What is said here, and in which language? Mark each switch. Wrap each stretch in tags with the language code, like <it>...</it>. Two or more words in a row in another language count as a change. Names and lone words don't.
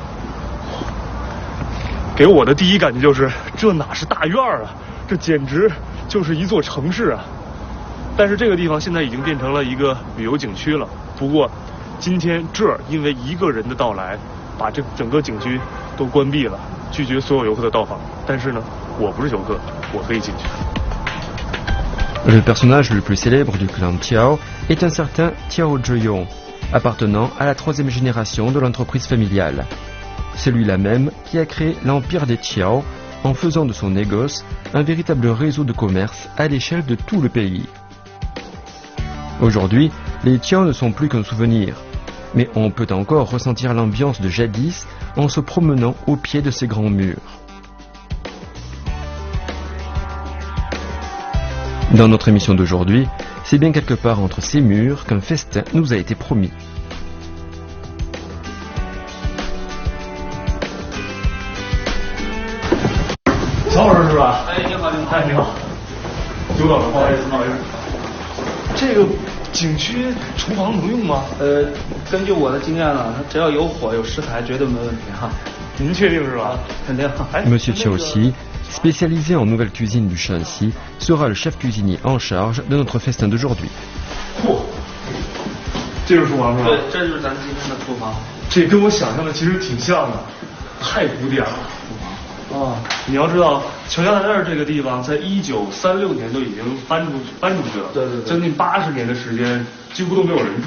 <zh>给我的第一感觉就是，这哪是大院啊，这简直就是一座城市啊！但是这个地方现在已经变成了一个旅游景区了。不过，今天这儿因为一个人的到来，把这整个景区都关闭了，拒绝所有游客的到访。但是呢，我不是游客，我可以进去。</zh> <fr>Le personnage le plus célèbre du clan Tiao est un certain Tiao Zheyong, appartenant à la troisième génération de l'entreprise familiale. Celui-là même qui a créé l'empire des Tiao en faisant de son négoce un véritable réseau de commerce à l'échelle de tout le pays. Aujourd'hui, les Tiao ne sont plus qu'un souvenir, mais on peut encore ressentir l'ambiance de jadis en se promenant au pied de ces grands murs. Dans notre émission d'aujourd'hui, c'est bien quelque part entre ces murs qu'un festin nous a été promis.</fr> <zh>曹老师是吧？哎，你好，你好，哎，你好，久等了，不好意思，不好意思。这个景区厨房能用吗？根据我的经验呢，它只要有火有食材，绝对没问题哈。您确定是吧？肯定。</zh> <fr>Monsieur Qiaoxi, spécialisé en nouvelle cuisine du Shanxi, sera le chef cuisinier en charge de notre festin d'aujourd'hui.</fr> <zh>嚯，这就是厨房是吧？对，这就是咱今天的厨房。这跟我想象的其实挺像的，太古典了。厨房。啊，你要知道，乔家大院这个地方，在1936年都已经搬出去了，对对对，将近80年的时间，几乎都没有人住。</zh>